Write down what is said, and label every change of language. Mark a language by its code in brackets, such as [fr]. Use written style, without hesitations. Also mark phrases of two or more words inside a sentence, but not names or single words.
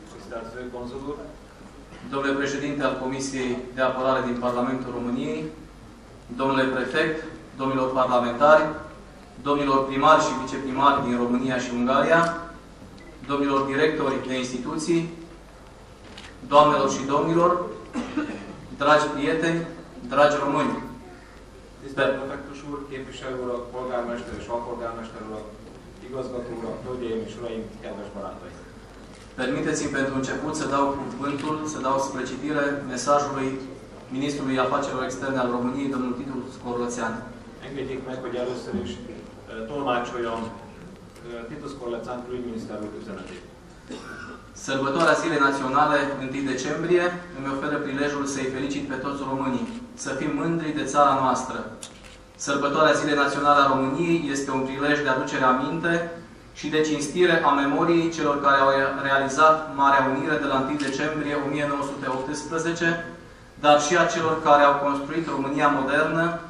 [ro] domnule președinte al Comisiei de Apărare din Parlamentul României, domnule prefect, domnilor parlamentari, domnilor primari și viceprimari din România și Ungaria, domnilor directori de instituții, doamnelor și domnilor, dragi prieteni, dragi români. [hu] Tisztelt prefektus úr, képviselő urak, polgármester és alpolgármester urak, igazgató urak, hölgyeim és uraim, kedves barátaim! [ro] Permiteți-mi pentru început să dau cuvântul, să dau spre citire mesajului Ministrului Afacerilor Externe al României, domnul Titus Corlățean. [hu] Engedjék meg, hogy először is tolmácsoljam Titus Corlățean külügyminiszter úr üzenetét. [ro] Sărbătoarea Zilei Naționale, 1 decembrie, îmi oferă prilejul să-i felicit pe toți românii, să fim mândri de țara noastră. Sărbătoarea Zilei Naționale a României este un prilej de aducere aminte și de cinstire a memoriei celor care au realizat Marea Unire de la 1 decembrie 1918, dar și a celor care au construit România modernă